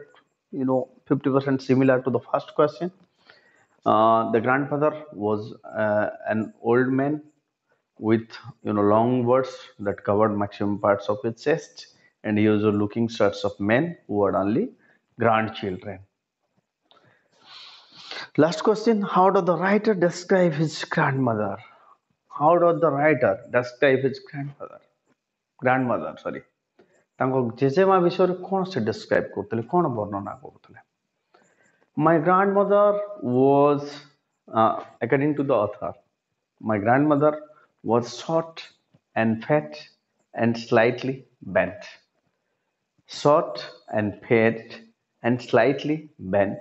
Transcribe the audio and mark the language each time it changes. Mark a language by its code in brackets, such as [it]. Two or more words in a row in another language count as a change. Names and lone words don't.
[en] 50% similar to the first question. The grandfather was an old man with long words that covered maximum parts of his chest, and he was looking sorts of men who had only grandchildren. Last question. How does the writer describe his grandmother? How does the writer describe his grandmother, sorry. [or] ତାଙ୍କ ଜେଜେମା ବିଷୟରେ କ'ଣ ସେ ଡେସ୍କ୍ରାଇବ୍ କରୁଥିଲେ, କ'ଣ ବର୍ଣ୍ଣନା କରୁଥିଲେ? [en] My grandmother was, according to the author, my grandmother was short and fat and slightly bent. Short and fat and slightly bent.